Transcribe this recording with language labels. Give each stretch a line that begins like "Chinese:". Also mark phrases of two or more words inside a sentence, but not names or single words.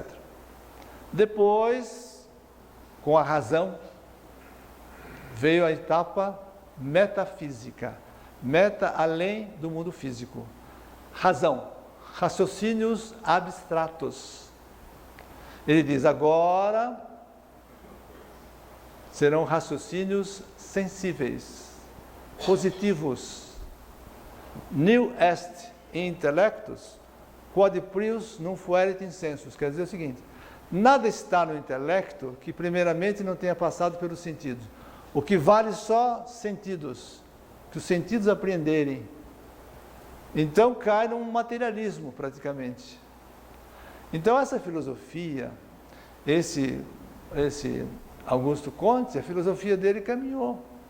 Portuguese: Depois, com a razão, veio a etapa metafísica, meta além do mundo físico. Razão, raciocínios abstratos. Ele diz, agora serão raciocínios sensíveis, positivos.
Latin: Nil est intellectus, quod prius non fuerit insensus.
Portuguese: Quer dizer o seguinte, nada está no intelecto que primeiramente não tenha passado pelos sentidos. O que vale só sentidos, que os sentidos apreenderem. Então cai num materialismo praticamente. Então essa filosofia, esse Auguste Comte, a filosofia dele caminhou.